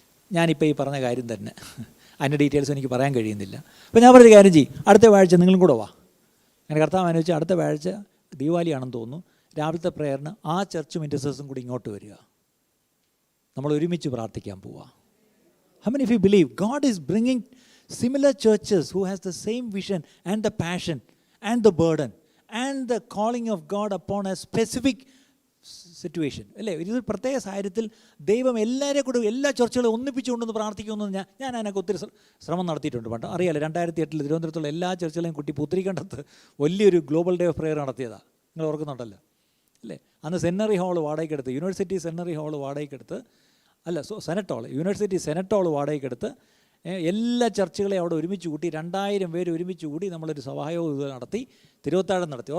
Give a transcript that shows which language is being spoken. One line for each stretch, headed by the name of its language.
Malayalam: ഞാനിപ്പോൾ ഈ പറഞ്ഞ കാര്യം തന്നെ, അതിൻ്റെ ഡീറ്റെയിൽസ് എനിക്ക് പറയാൻ കഴിയുന്നില്ല. അപ്പോൾ ഞാൻ പറഞ്ഞൊരു കാര്യം ചെയ്യും, അടുത്ത വ്യാഴ്ച നിങ്ങളും കൂടെ വാ. അങ്ങനെ കർത്താവ് അനുവദിച്ച് അടുത്ത വ്യാഴ്ച ദീപാവലിയാണെന്ന് തോന്നുന്നു, രാവിലത്തെ പ്രേയറിന് ആ ചർച്ചും ഇൻ്റർസെസും കൂടി ഇങ്ങോട്ട് വരിക. നമ്മൾ ഒരുമിച്ച് പ്രാർത്ഥിക്കാൻ പോവുക.
English: How many of you believe God is bringing similar churches who has the same vision and the passion and the burden and the calling of God upon a specific situation?
Malayalam: അല്ലേ, ഇതൊരു പ്രത്യേക സാഹചര്യത്തിൽ ദൈവം എല്ലാവരെയും കൂടെ എല്ലാ ചർച്ചകളും ഒന്നിപ്പിച്ചുകൊണ്ടെന്ന് പ്രാർത്ഥിക്കുമെന്ന് ഞാൻ അതിനൊക്കെ ഒത്തിരി ശ്രമം നടത്തിയിട്ടുണ്ട്. പണ്ട് അറിയാലോ, 2008 തിരുവനന്തപുരത്തുള്ള എല്ലാ ചർച്ചകളെയും കുട്ടി പുത്തിരിക്കണ്ടത്ത് വലിയൊരു ഗ്ലോബൽ ഡേ ഓഫ് പ്രെയർ നടത്തിയതാണ്. നിങ്ങൾ ഓർക്കുന്നുണ്ടല്ലോ അല്ലേ? അന്ന് seminary hall വാടകയ്ക്കെടുത്ത്, university seminary hall വാടകയ്ക്കെടുത്ത്, senate hall, university senate hall വാടകയ്ക്കെടുത്ത് എല്ലാ ചർച്ചുകളെയും അവിടെ ഒരുമിച്ച് കൂട്ടി 2000 പേര് ഒരുമിച്ച് കൂടി നമ്മളൊരു സഭായോഗം നടത്തി, തിരുവത്താഴം നടത്തി.